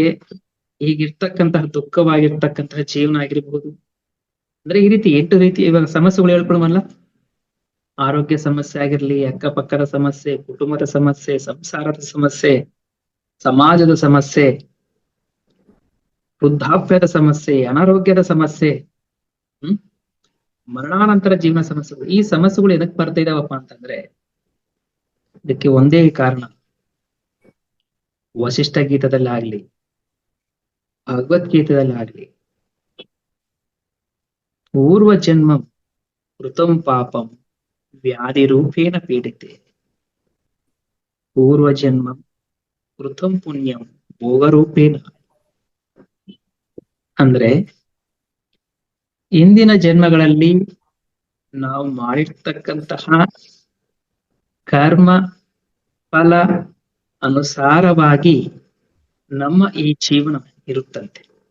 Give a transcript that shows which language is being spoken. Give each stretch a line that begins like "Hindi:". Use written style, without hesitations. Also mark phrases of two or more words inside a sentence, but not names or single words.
Kannada: ಈಗಿರ್ತಕ್ಕಂತಹ ದುಃಖವಾಗಿರ್ತಕ್ಕಂತಹ ಜೀವನ ಆಗಿರ್ಬಹುದು, ಅಂದ್ರೆ ಈ ರೀತಿ 8 ರೀತಿ ಇವಾಗ ಸಮಸ್ಯೆಗಳು ಹೇಳ್ಕೊಳಮಲ್ಲ, ಆರೋಗ್ಯ ಸಮಸ್ಯೆ ಆಗಿರ್ಲಿ, ಅಕ್ಕಪಕ್ಕದ ಸಮಸ್ಯೆ, ಕುಟುಂಬದ ಸಮಸ್ಯೆ, ಸಂಸಾರದ ಸಮಸ್ಯೆ, ಸಮಾಜದ ಸಮಸ್ಯೆ, ವೃದ್ಧಾಪ್ಯದ ಸಮಸ್ಯೆ, ಅನಾರೋಗ್ಯದ ಸಮಸ್ಯೆ, ಮರಣಾನಂತರ ಜೀವನ ಸಮಸ್ಯೆಗಳು. ಈ ಸಮಸ್ಯೆಗಳು ಎದಕ್ ಬರ್ತಾ ಇದಾವಪ್ಪ ಅಂತಂದ್ರೆ ಇದಕ್ಕೆ ಒಂದೇ ಕಾರಣ. ವಸಿಷ್ಠ ಗೀತದಲ್ಲಾಗ್ಲಿ, ಭಗವದ್ಗೀತದಲ್ಲಾಗ್ಲಿ,
Sanskrit: ಪೂರ್ವ ಜನ್ಮ ಕೃತಂ ಪಾಪಂ ವ್ಯಾಧಿ ರೂಪೇಣ ಪೀಡಿತೆ, ಪೂರ್ವ ಜನ್ಮ ಕೃತಂ ಪುಣ್ಯಂ ಭೋಗರೂಪೇಣ.
Kannada: ಅಂದ್ರೆ ಇಂದಿನ ಜನ್ಮಗಳಲ್ಲಿ ನಾವು ಮಾಡಿರ್ತಕ್ಕಂತಹ ಕರ್ಮ ಫಲ ಅನುಸಾರವಾಗಿ ನಮ್ಮ ಈ ಜೀವನ ಇರುತ್ತಂತೆ.